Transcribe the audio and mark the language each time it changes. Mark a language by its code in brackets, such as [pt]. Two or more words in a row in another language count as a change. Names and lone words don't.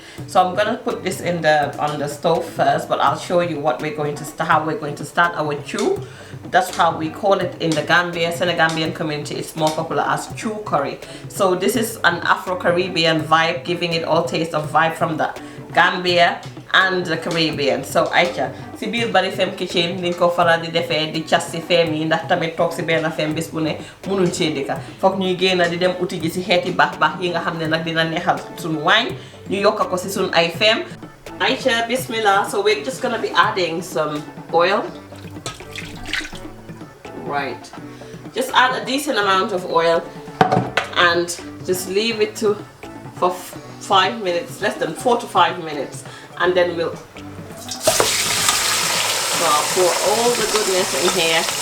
[en] So I'm gonna put this in on the stove first, but I'll show you what we're going to how we're going to start our chew. That's how we call it in the Gambia, Senegambian community. It's more popular as chew curry. So this is an Afro-Caribbean vibe, giving it all taste of vibe from the Gambia and the Caribbean. [wo] So Aïcha, si biir Bari Fem Kitchen ni ko faral di defee di cas si feem yi, ndax tamit toog si benn feem bis bu ne mënuñ cee dëkka, foog ñuy génn di dem uti ji si xeeti baax yi nga xam ne nag dina neexal suñu waañ ñu yokka ko si suñu ay feem. Aïcha, bismillah. [en] So we're just gonna be adding some oil. Right, just add a decent amount of oil and just leave it for 5 minutes, less than 4 to 5 minutes, and then we'll pour all the goodness in here.